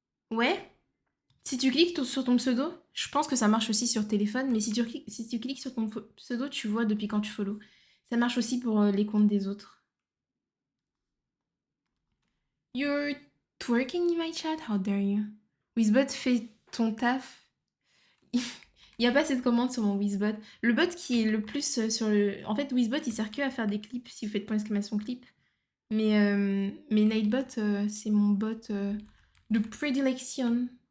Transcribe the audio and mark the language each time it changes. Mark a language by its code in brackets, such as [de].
[fr] Ouais, si tu cliques sur ton pseudo, je pense que ça marche aussi sur téléphone, mais si tu cliques sur ton pseudo, tu vois depuis quand tu follow. Ça marche aussi pour les comptes des autres. [en] You're twerking in my chat? How dare you? Wizbot [fr] fait ton taf. Il n'y a pas cette commande sur mon Wizbot. Le bot qui est le plus sur le... En fait, Wizbot, il sert que à faire des clips si vous faites point d'exclamation clip. Mais Nightbot, c'est mon bot de prédilection.